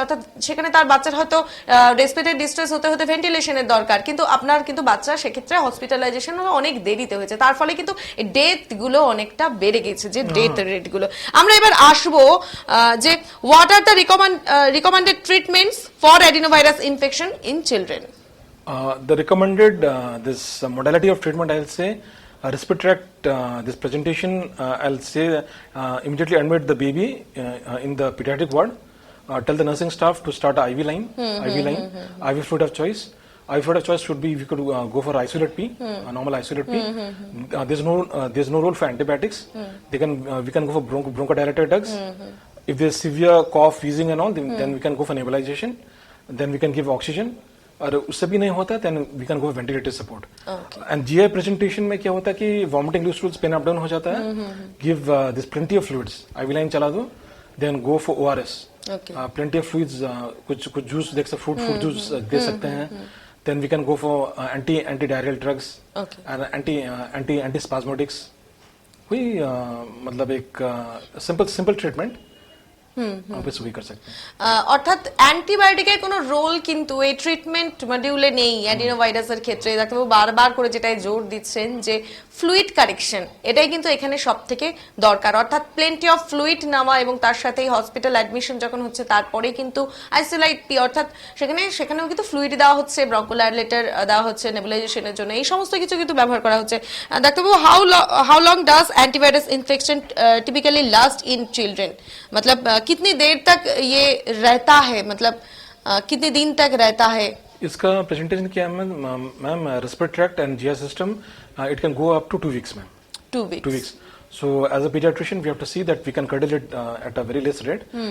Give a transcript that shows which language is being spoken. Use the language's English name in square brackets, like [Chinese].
[Bangla] অর্থাৎ সেখানে তার বাচ্চার হয়তো রেসপিরেটরি ডিস্ট্রেস হতে ভেন্টিলেশনের দরকার, কিন্তু আপনার কিন্তু বাচ্চা সেক্ষেত্রে হসপিটালাইজেশন অনেক দেরিতে হয়েছে, তার ফলে কিন্তু ডেথ গুলো অনেকটা বেড়ে গেছে, যে ডেথ রেট গুলো। আমরা এবার আসবো যে [English] What are the recommended treatments for adenovirus infection in children. The recommended this modality of treatment, I'll say, respiratory tract this presentation, I'll say immediately admit the baby in the pediatric ward. Tell the nursing staff to start IV line, IV fluid of choice. IV fluid of choice should be, we could go for isolate P, normal isolate P. There's no role for antibiotics. We can go for bronchodilator drugs. If there's severe cough, wheezing and all, then we can go for nebulization. Then we can give oxygen. [Hindi] और उससे भी नहीं होता [English] Then we can go ventilator support. [Hindi] And GI presentation में क्या होता है कि vomiting, loose tools, pen up down हो जाता है, [English] give this plenty of fluids, [Hindi] IV line चला दो, then go for ORS, plenty of fluids, कुछ जूस देख सकते, फ्रूट जूस दे सकते हैं, then we can go for anti diarrhoeal drugs and anti स्पास्मोटिक्स। वही मतलब एक सिंपल ट्रीटमेंट आप इस वही कर सकते हैं। [Bangla] অর্থাৎ অ্যান্টিবায়োটিকের কোনো রোল কিন্তু এই ট্রিটমেন্ট মডিউলে নেই অ্যাডিনোভাইরাসের ক্ষেত্রে। ডাক্তারবাবু বারবার করে যেটাই জোর দিচ্ছেন যে ফ্লুইড কারেকশন, এটাই কিন্তু এখানে সবথেকে দরকার। অর্থাৎ প্লেন্টি অফ ফ্লুইড নেওয়া এবং তার সাথেই হসপিটাল অ্যাডমিশন যখন হচ্ছে তারপরে কিন্তু আইসোলাইট অর্থাৎ সেখানেও কিন্তু ফ্লুইড দেওয়া হচ্ছে, ব্রঙ্কোলাইলেটর দেওয়া হচ্ছে নেবুলাইজেশনের জন্য, এই সমস্ত কিছু কিন্তু ব্যবহার করা হচ্ছে। [Hindi] ডাক্তারবাবু, [English] how long does antivirus infection typically last in children, [Hindi] मतलब कितनी देर तक ये रहता है, मतलब कितने दिन तक रहता है? इसका प्रेजेंटेशन क्या है ma'am? [English] Respiratory tract and GI system it can go up to 2 weeks ma'am. 2 weeks। 2 weeks। So as a pediatrician we have to see that we can curtail it at a very less rate।